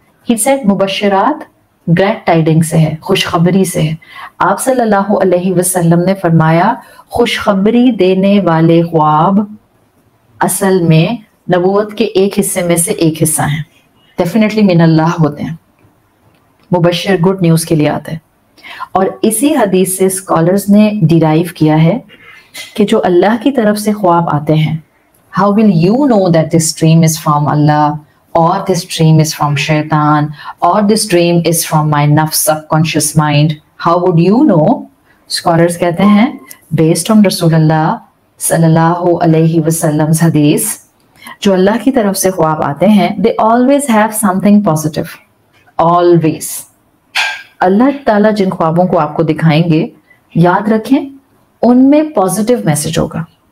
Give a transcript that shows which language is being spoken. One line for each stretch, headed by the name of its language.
English: He said
Urdu: مبشرات
English: glad tidings
Urdu: سے ہے، خوشخبری سے ہے. آپ صلی اللہ علیہ وسلم نے فرمایا خوشخبری دینے والے خواب اصل میں نبوت کے ایک حصے میں سے ایک حصہ ہیں. ڈیفینیٹلی من اللہ ہوتے ہیں. مبشر
English: good news
Urdu: کے لیے آتے ہیں. اور اسی حدیث سے اسکالرز نے ڈیرائیو کیا ہے کہ جو اللہ کی طرف سے خواب آتے ہیں،
English: how will you know that this dream is from Allah or this dream is from shaitan or this dream is from my nafs subconscious mind? How would you know?
Urdu: Scholars کہتے ہیں based on رسول اللہ صلی اللہ علیہ وسلم حدیث، جو اللہ کی طرف سے خواب آتے ہیں
English: they always have something positive. always.
Urdu: اللہ تعالیٰ جن خوابوں کو آپ کو دکھائیں گے یاد رکھیں ان میں پازیٹیو میسج ہوگا.